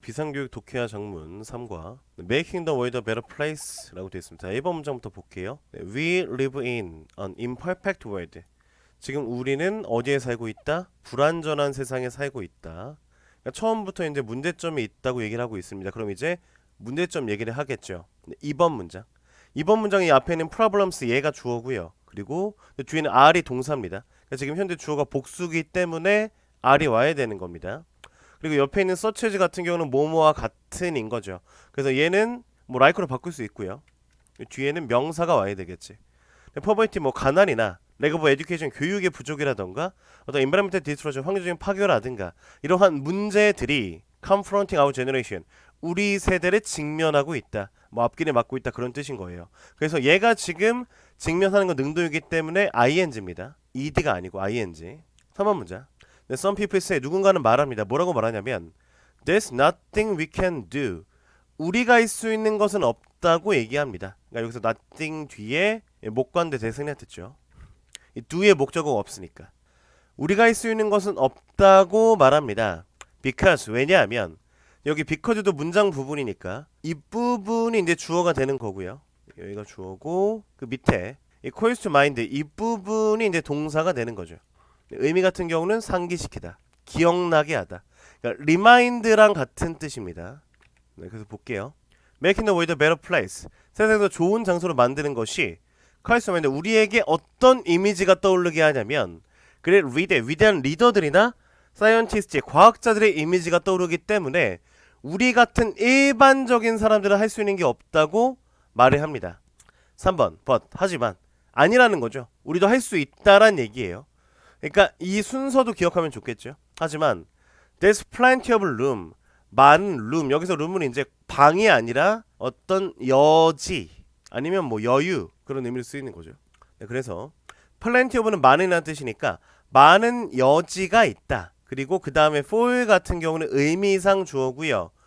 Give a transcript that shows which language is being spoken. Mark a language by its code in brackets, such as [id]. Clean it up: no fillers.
[ko] 비상교육 독해야 장문 3과 [en] Making the world a better place [ko] 라고 되어 있습니다. 1번 문장부터 볼게요. [en] We live in an imperfect world. [ko] 지금 우리는 어디에 살고 있다? 불완전한 세상에 살고 있다. 그러니까 처음부터 이제 문제점이 있다고 얘기를 하고 있습니다. 그럼 이제 문제점 얘기를 하겠죠. 2번 문장. 2번 문장이 앞에 있는 problems 얘가 주어고요. 그리고 뒤에는 are이 동사입니다. 그러니까 지금 현재 주어가 복수기 때문에 are이 와야 되는 겁니다. 그리고 옆에 있는 such 같은 경우는 뭐뭐와 같은인 거죠. 그래서 얘는 뭐 like로 바꿀 수 있고요. 뒤에는 명사가 와야 되겠지. poverty 뭐 가난이나 [en] lack of education [ko] 교육의 부족이라던가 어떤 [en] environmental destruction [ko] 환경적인 파괴라든가 이러한 문제들이 [en] confronting our generation [ko] 우리 세대를 직면하고 있다. 뭐 앞길에 막고 있다 그런 뜻인 거예요. 그래서 얘가 지금 직면하는 건 능동이기 때문에 ing입니다. ed가 아니고 ing. 3번 문장. [en] Some people say [ko] 누군가는 말합니다. 뭐라고 말하냐면 [en] There's nothing we can do. [ko] 우리가 할 수 있는 것은 없다고 얘기합니다. 그러니까 여기서 nothing 뒤에 목관대 대상이 됐죠. 이 do의 목적어가 없으니까 우리가 할 수 있는 것은 없다고 말합니다. Because 왜냐하면 여기 because도 문장 부분이니까 이 부분이 이제 주어가 되는 거고요. 여기가 주어고 그 밑에 이 [en] calls to mind [ko] 이 부분이 이제 동사가 되는 거죠. 의미 같은 경우는 상기시키다, 기억나게 하다. 그러니까 remind랑 같은 뜻입니다. 네, 그래서 볼게요. [en] Making the world a better place. [ko] 세상에서 좋은 장소로 만드는 것이 카리스마인데 우리에게 어떤 이미지가 떠오르게 하냐면 그래 위대한 리더들이나 사이언티스트, 과학자들의 이미지가 떠오르기 때문에 우리 같은 일반적인 사람들은 할 수 있는 게 없다고 말을 합니다. 3번 but 하지만 아니라는 거죠. 우리도 할 수 있다란 얘기예요. 그러니까 이 순서도 기억하면 좋겠죠. 하지만 [en] there's plenty of room. [ko] 많은 room. 여기서 room은 이제 방이 아니라 어떤 여지 아니면 뭐 여유 그런 의미로 쓰이는 거죠. 네, 그래서 [en] plenty of [ko] 는 많은이라는 뜻이니까 많은 여지가 있다. 그리고 그 다음에 for 같은 경우는 의미상 주어고요.